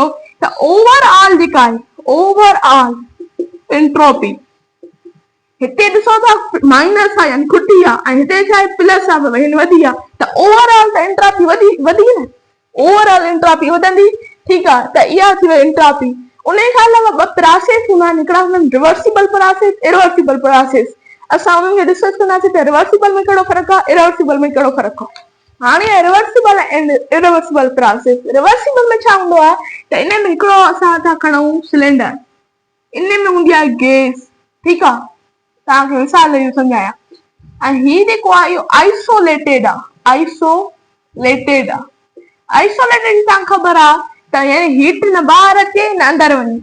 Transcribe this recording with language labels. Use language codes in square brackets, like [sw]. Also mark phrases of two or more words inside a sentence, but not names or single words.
[sd] त ओवरऑल जेका आहे, [en] overall entropy [sd] हिते ॾिसो था माइनस आहे, यानी खुटी आहे, ऐं हिते छा आहे, प्लस आहे, वधी आहे। त ओवरऑल त एंट्रोपी वधी न, [en] overall entropy [sd] वधंदी। ठीकु आहे, त इहा थी वई एंट्रोपी। उन खां अलावा ॿ प्रोसेस हूंदा आहिनि, हिकिड़ा हूंदा आहिनि [en] reversible process, irreversible process. [sd] असां उन्हनि खे डिस्कस कंदासीं त रिवर्सिबल में कहिड़ो फ़र्क़ु आहे, इरिवर्सिबल में कहिड़ो फ़र्क़ु आहे। हाणे [en] reversible and irreversible process, [sd] रिवर्सिबल में छा हूंदो आहे त इन में हिकिड़ो असां था खणूं सिलेंडर, इन में हूंदी आहे गैस। ठीकु आहे, तव्हांखे मिसाल इहो सम्झायां। ऐं हीउ जेको आहे इहो आइसोलेटेड आहे, आइसोलेटेड आहे। आइसोलेटेड तव्हांखे ख़बर आहे त यानी हीट न ॿाहिरि अचे न अंदरि वञे।